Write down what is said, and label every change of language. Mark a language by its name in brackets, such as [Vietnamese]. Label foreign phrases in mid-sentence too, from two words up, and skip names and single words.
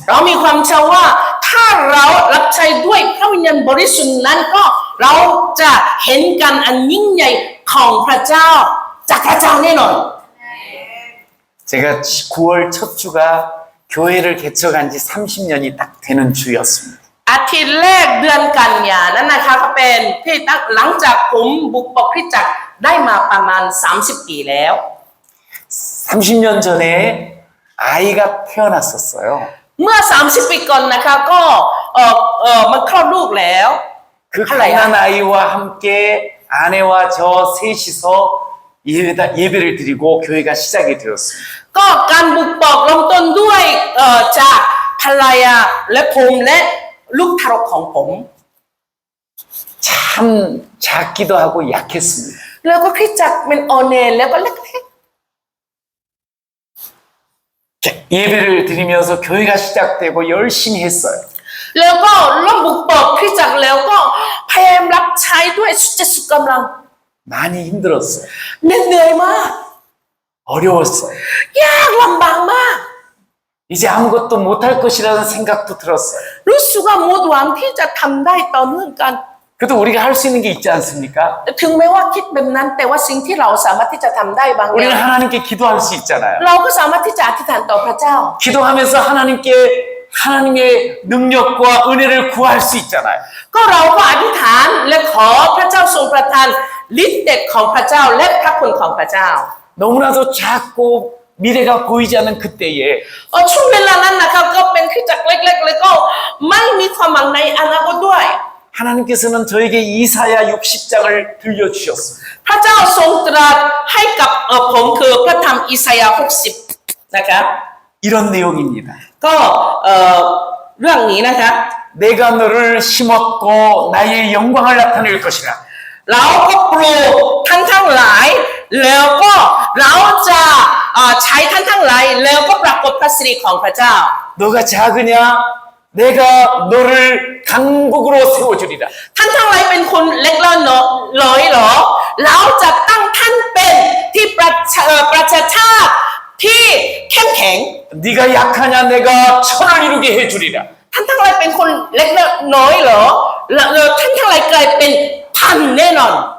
[Thai] เรามีความเชื่อว่าถ้าเรารับใช้ด้วยพระวิญญาณบริสุทธิ์นั้นก็เราจะเห็นการอันยิ่งใหญ่ของพระเจ้าจากพระเจ้าแน่นอน [Korean] 제가 9월 첫 주가 교회를 개척한 지 30년이 딱 되는 주였습니다. [Thai] อาทิตย์แรกเดือนกันยานั้นนะคะก็เป็นที่ตั้งหลังจากผมบุกเบิกคริสตจักรได้มาประมาณ30 ปีแล้ว [Korean] 30년 전에 아이가 태어났었어요. [Thai] เมื่อ30 ปีก่อนนะคะก็มันคลอดลูกแล้ว [Korean] 그 가난 아이와 함께 아내와 저 셋이서 예배를 드리고 교회가 시작이 되었습니다. [Thai] ก็การบุกเบิกเริ่มต้นด้วยจากภรรยาและผมและลูกทารกของผม [Korean] 참 작기도 하고 약했습니다. [Thai] แล้วก็คริสตจักรเป็นออเนลแล้วก็เล็ก [Korean] 예배를 드리면서 교회가 시작되고 열심히 했어요. [Thai] ๆแล้วก็เริ่มบุกเบิกคริสตจักรแล้วก็พยายามรับใช้ด้วยสุดใจสุดกำลัง [Korean] 많이 힘들었어요. [Thai] เหนื่อยมาก [Korean] 어려웠어요. [Thai] ยากลำบากมาก [Korean] 이제 아무것도 못할 것이라는 생각도 들었어요. [Thai] รู้สึกว่าหมดหวังที่จะทำได้ต่อเนื่องกัน [Korean] 그래도 우리가 할 수 있는 게 있지 않습니까? [Thai] ถึงแม้ว่าคิดแบบนั้นแต่ว่าสิ่งที่เราสามารถที่จะทำได้บางอ [Korean] 우리는 [Thai] ย่าง [Korean] 하나님께 기도할 수 있잖아요. [Thai] เราก็สามารถที่จะอธิษฐานต่อพระเจ้า [Korean] 기도하면서 하나님의 능력과 은혜를 구할 수 있잖아요. [Thai] ก็เราก็อธิษฐานและขอพระเจ้าทรงประทานฤทธิ์เดชของพระเจ้าและพระคุณของพระเจ้า [Korean] 너무나도 작고 미래가 보이지 않는 그때에 [Thai] ช่วงเวลานั้นนะครับก็เป็นคริสตจักรเล็กๆแล้วก็ไม่มีความหวังในอนาคตด้วย [Korean] 하나님께서는 저에게 이사야 60장을 들려주셨습니다. [Thai] พระเจ้าทรงตรัสให้กับผมคือพระธรรมอิสยาห์60นะครับ [Korean] 이런 내용입니다. [Thai] ก็เรื่องนี้นะครับ [Korean] 내가 너를 심었고 나의 영광을 나타낼 것이라. [Thai] เราก็ปลูกท่านทั้งหลายแล้วก็เราจะใช้ท่านทั้งหลายแล้วก็ปรากฏพระสิริของพระเจ้า [Korean] 너가 작으냐? 내가 너를 강국으로 세워주리라. [Thai] ท่านทั้งหลายเป็นคนเล็กน้อยหรอเราจะตั้งท่านเป็นที่ประชาชาติที่เข้มแข็ง [Korean] 네가 약하냐? 내가 천을 이루게 해주리라. [Thai] ท่านทั้งหลายเป็นคนเล็กน้อยหรอท่านทั้งหลายกลายเป็นพันแน่นอน